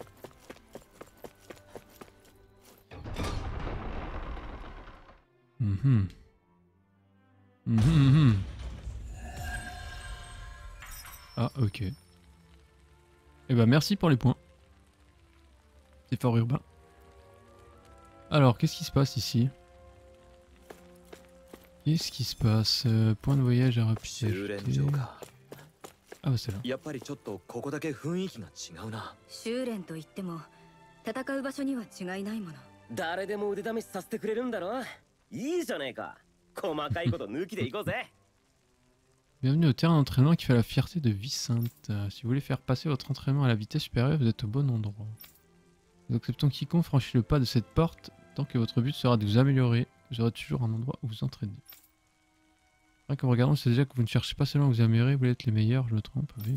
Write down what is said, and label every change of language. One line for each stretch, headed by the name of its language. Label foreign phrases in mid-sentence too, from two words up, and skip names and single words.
French: Ah, ok. Eh ben merci pour les points. C'est fort urbain. Alors, qu'est-ce qui se passe ici? Qu'est-ce qui se passe? Point de voyage à rapidité. Ah bah c'est là.
Japanese: やっぱりちょっとここだけ雰囲気が違うな。修練と言っても戦う場所には違いないもの。誰でも腕試しさせてくれるんだろ。いいじゃねえか。細かいこと抜きでいこうぜ。
French: Bienvenue au terrain d'entraînement qui fait la fierté de Vicente. Si vous voulez faire passer votre entraînement à la vitesse supérieure, vous êtes au bon endroit. Nous acceptons quiconque franchit le pas de cette porte tant que votre but sera de vous améliorer. Vous aurez toujours un endroit où vous entraîner. Comme regardons, c'est déjà que vous ne cherchez pas seulement à vous améliorer, vous voulez être les meilleurs, je me trompe, oui.